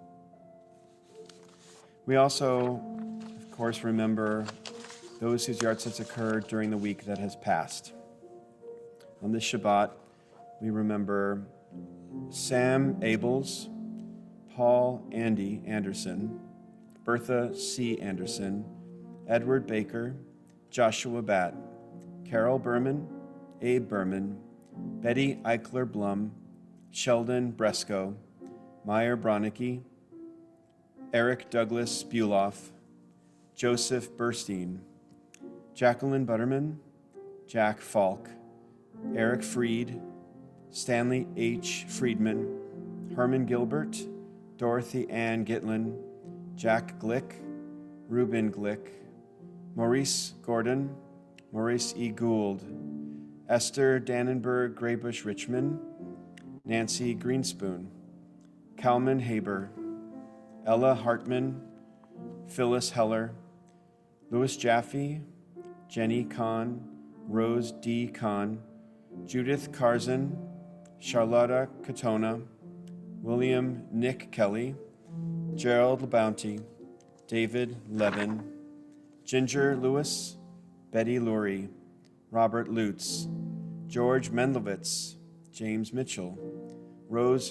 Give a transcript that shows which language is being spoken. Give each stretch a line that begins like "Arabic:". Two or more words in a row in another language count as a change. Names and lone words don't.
English: We also, of course, remember those whose yahrzeits occurred during the week that has passed. On this Shabbat, we remember Sam Abels, Paul Andy Anderson, Bertha C. Anderson, Edward Baker, Joshua Batt, Carol Berman, Abe Berman, Betty Eichler Blum, Sheldon Bresco, Meyer Bronicky, Eric Douglas Buloff, Joseph Burstein, Jacqueline Butterman, Jack Falk, Eric Freed, Stanley H. Friedman, Herman Gilbert, Dorothy Ann Gitlin, Jack Glick, Reuben Glick, Maurice Gordon, Maurice E. Gould, Esther Dannenberg Graybush Richmond, Nancy Greenspoon, Kalman Haber, Ella Hartman, Phyllis Heller, Louis Jaffe, Jenny Kahn, Rose D. Kahn, Judith Carzon, Charlotta Katona, William Nick Kelly, Gerald LeBounty, David Levin, Ginger Lewis, Betty Lurie, Robert Lutz, George Mendlowitz, James Mitchell, Rose